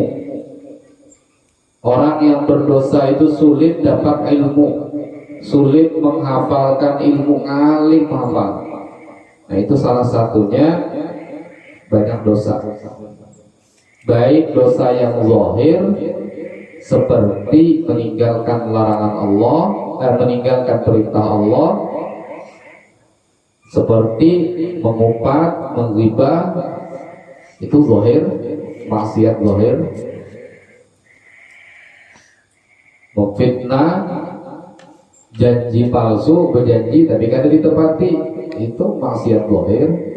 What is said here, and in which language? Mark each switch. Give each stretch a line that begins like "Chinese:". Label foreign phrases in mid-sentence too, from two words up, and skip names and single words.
Banjar: Orang yang berdosa itu sulit dapat ilmu, sulit menghafalkan ilmu, alim hafal. Nah itu salah satunya banyak dosa. Baik dosa yang zahir seperti meninggalkan larangan Allah, meninggalkan perintah Allah, seperti mengumpat, menggibah, itu zahir, maksiat zahir. Memfitnah, janji palsu, berjanji tapi kada ditepati, itu maksiat zahir.